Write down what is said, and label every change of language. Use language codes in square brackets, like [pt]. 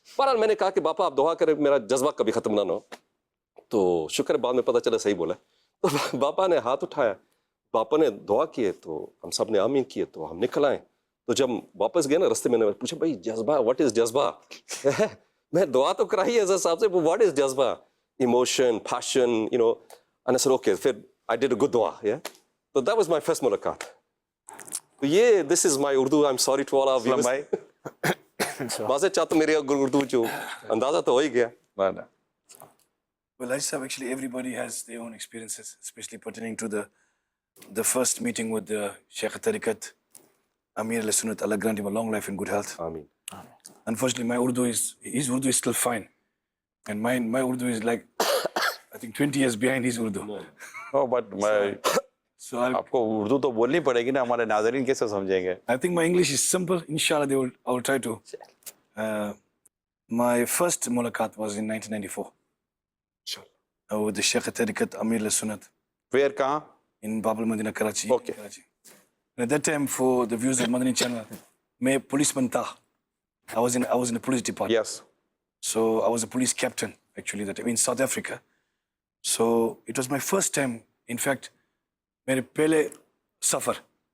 [ur] بہرحال میں نے کہا کہ باپا آپ دعا کریں میرا جذبہ کبھی ختم نہ ہو. تو شکر بعد میں پتہ چلا صحیح بولا. تو باپا نے ہاتھ اٹھایا, باپا نے دعا کیے, تو ہم سب نے آمین کیے, تو ہم نکل آئے. تو جب واپس گئے نا رستے میں نے پوچھا بھائی جذبہ [en] what is جذبہ, [ur] میں دعا تو کرائی ہے حضرت صاحب سے, واٹ از جذبہ, [en] Emotion, passion, you know. and I said okay, پھر I did a good دعا. تو that was my first ملاقات. [ur] تو یہ [en] this is my Urdu, I'm sorry to all our viewers. [ur] بازے چاہتا میرے اردو جو اندازہ تو ہو ہی گیا. [en] Well, I said actually everybody has their own experiences, especially pertaining to the first meeting with the Sheikh Tariqat, Amir al-Sunnat, Allah grant him a long life and good health. [ur] آمین. [en] Unfortunately, his Urdu is still fine. And my Urdu is like, I think 20 years behind his Urdu. But So [ur] آپ کو اردو تو بولنی پڑے گی نا, ہمارے ناظرین کیسے سمجھیں گے. [en] I think my English is simple. Inshallah, I will try to. My first mulaqat was in 1994 with the Sheikh Tariqat, Amir al-Sunnat, where کہاں؟ in Bab al-Madina, Karachi. Okay. Karachi. And at that time, for the viewers of Madani channel, میں policeman تھا. I was in the police department. Yes. So I was a police captain actually that time in South Africa. So it was my first time. In fact, [ur] میرے پہلے سفر